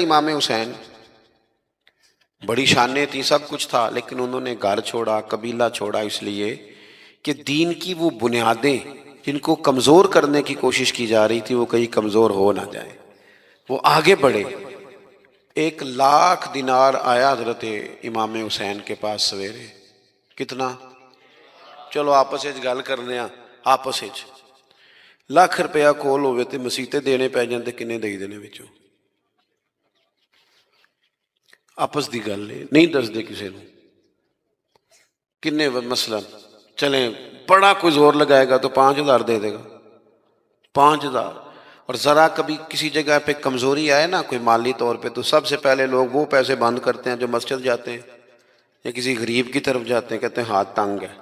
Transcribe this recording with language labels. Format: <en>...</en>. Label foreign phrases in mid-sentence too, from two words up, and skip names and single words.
<ur>امام حسین بڑی شانیں تھی، سب کچھ تھا، لیکن انہوں نے گھر چھوڑا، قبیلہ چھوڑا، اس لیے کہ دین کی وہ بنیادیں جن کو کمزور کرنے کی کوشش کی جا رہی تھی وہ کہیں کمزور ہو نہ جائے، وہ آگے بڑھے۔ 1,00,000 دینار آیا حضرت امام حسین کے پاس سویرے۔</ur> <pa>کتنا؟ چلو آپس وچ گل کرنے ہاں، آپس وچ 1,00,000 روپیہ کول ہوئے تے مسیتے دینے پی جان تے کنے دئی دینے وچوں؟ آپس دی گل ہے، نہیں دسدے کسے نوں۔ کنے مثلا چلیں بڑا کوئی زور لگائے گا تو 5,000 دے دے گا، 5,000۔</pa> <ur>اور ذرا کبھی کسی جگہ پہ کمزوری آئے نا کوئی مالی طور پہ، تو سب سے پہلے لوگ وہ پیسے بند کرتے ہیں جو مسجد جاتے ہیں یا کسی غریب کی طرف جاتے ہیں، کہتے ہیں ہاتھ تنگ ہے۔</ur>